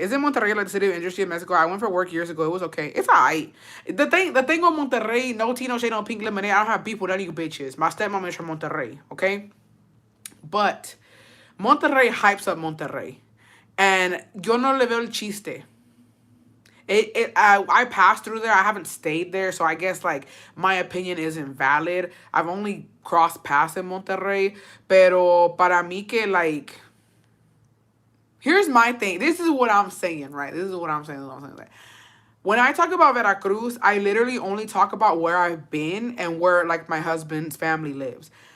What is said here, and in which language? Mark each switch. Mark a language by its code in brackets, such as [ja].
[en] Is it Monterrey like the city of industry in Mexico? I went for work years ago. It was okay. It's alright. The thing with Monterrey, no tea, no shade, no pink lemonade. I don't have beef with any of you bitches. My stepmom is from Monterrey, okay? But Monterrey hypes up Monterrey. [es] And yo no le veo el chiste. [en] I passed through there. I haven't stayed there, so I guess like my opinion isn't valid. I've only crossed paths in Monterrey, [es] pero para mí que [en] like, here's my thing. This is what I'm saying, right? This is what I'm saying. When I talk about Veracruz, I literally only talk about where I've been and where like my husband's family lives.